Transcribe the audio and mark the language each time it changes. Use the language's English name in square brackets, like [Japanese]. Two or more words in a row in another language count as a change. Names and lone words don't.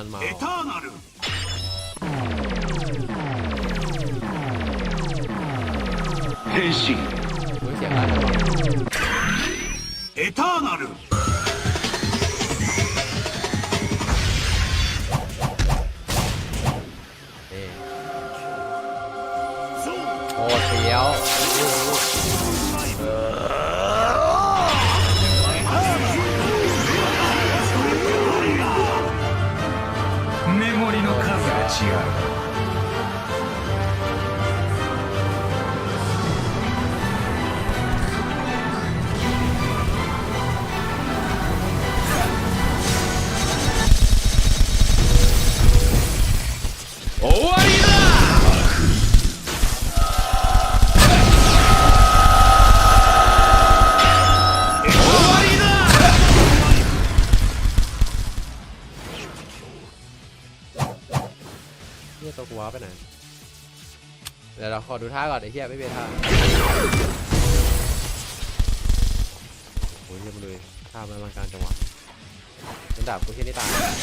[Thai] มาเฮ้ยเสียงอะไรวะเอเทอร์นัลโอ้เสียว [Japanese] メモリの数が違う終わりだ [Thai] เฮียตัวกูว้าไปไหนเดี๋ยวเราขอดูท่าก่อนไอ้เฮียไม่เป็นท่าโอ้ยเฮียมาเลยท่ามันอลังการจังวะเป็นดาบกูเฮียนี่ตาย